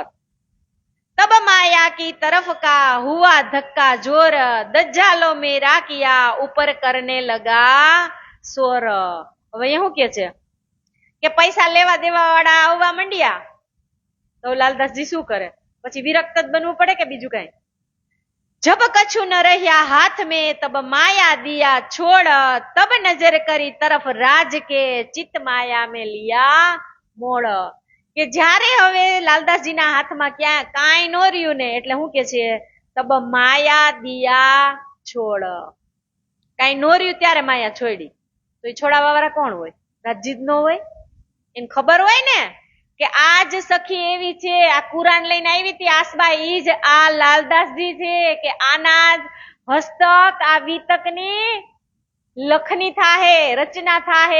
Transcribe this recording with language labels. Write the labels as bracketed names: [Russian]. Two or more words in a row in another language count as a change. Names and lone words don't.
[Hindi] तब माया की तरफ का हुआ धक्का जोर, दज्जालो मेरा किया ऊपर करने लगा सोर. [Gujarati] હવે શું કે છે કે પૈસા લેવા દેવા વાળા આવવા માંડ્યા, તો લાલદાસજી શું કરે? પછી વિરક્ત જ બનવું પડે કે બીજું કઈ? [Hindi] जब कछु न रहा हाथ में तब माया दिया छोड़, तब नजर करी तरफ राज के चित माया में लिया मोड़. [Gujarati] કે જ્યારે હવે લાલદાસજીના હાથમાં ક્યાં કાંઈ નો રહ્યું ને એટલે શું કે છે, [Hindi] तब माया दिया छोड़. [Gujarati] કાંઈ નો રહ્યું ત્યારે માયા છોડી. તો એ છોડાવવા વાળા કોણ હોય? રાજજી જ નો હોય? એને ખબર હોય ને કે આ જ સખી એવી છે, આ કુરાન લઈને આવી હતી આસબા, ઈ જ આ લાલદાસજી છે, કે આના જ હસ્તક આ વિતકની લખની થાહે, રચના થાહે.